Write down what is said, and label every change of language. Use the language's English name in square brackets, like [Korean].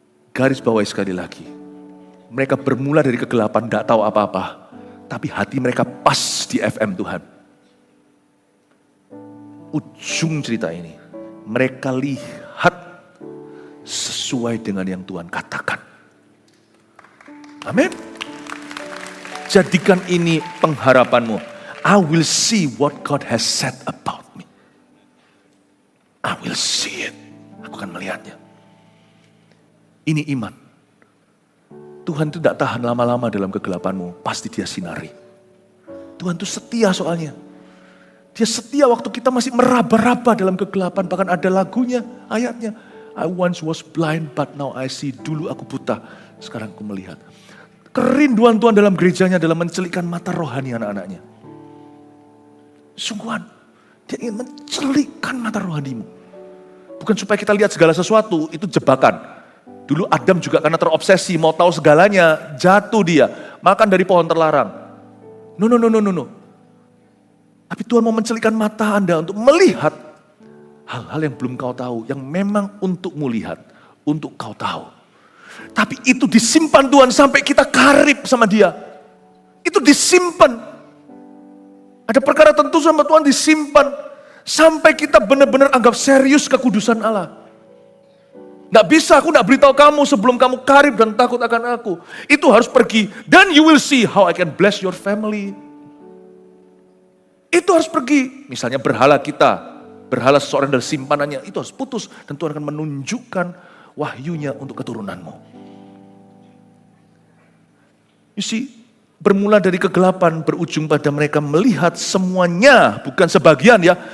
[Indonesian] Garis bawah sekali lagi, mereka bermula dari kegelapan, tidak tahu apa-apa, tapi hati mereka pas di FM Tuhan. Ujung cerita ini, mereka lihat sesuai dengan yang Tuhan katakan. Amin. Jadikan ini pengharapanmu. [English] I will see what God has said about me. I will see it. [Indonesian] Aku akan melihatnya. Ini iman. Tuhan itu tidak tahan lama-lama dalam kegelapanmu. Pasti dia sinari. Tuhan itu setia soalnya. Dia setia waktu kita masih meraba-raba dalam kegelapan. Bahkan ada lagunya, ayatnya. [English] I once was blind but now I see. [Indonesian] Dulu aku buta, sekarang aku melihat. Kerinduan Tuhan dalam gerejanya adalah mencelikkan mata rohani anak-anaknya. Sungguhan, dia ingin mencelikkan mata rohanimu. Bukan supaya kita lihat segala sesuatu, itu jebakan. Dulu Adam juga karena terobsesi, mau tahu segalanya, jatuh dia. Makan dari pohon terlarang. No. Tapi Tuhan mau mencelikkan mata Anda untuk melihat hal-hal yang belum kau tahu, yang memang untukmu lihat, untuk kau tahu. Tapi itu disimpan Tuhan sampai kita karib sama Dia. Itu disimpan. Ada perkara tentu sama Tuhan disimpan sampai kita benar-benar anggap serius kekudusan Allah. Nggak bisa, aku nggak beritahu kamu sebelum kamu karib dan takut akan aku. Itu harus pergi. [English] Then you will see how I can bless your family. [Indonesian] Itu harus pergi. Misalnya berhala kita, berhala seseorang dari simpanannya, itu harus putus. Dan Tuhan akan menunjukkan wahyunya untuk keturunanmu. [English] You see, [Indonesian] bermula dari kegelapan, berujung pada mereka melihat semuanya, bukan sebagian ya.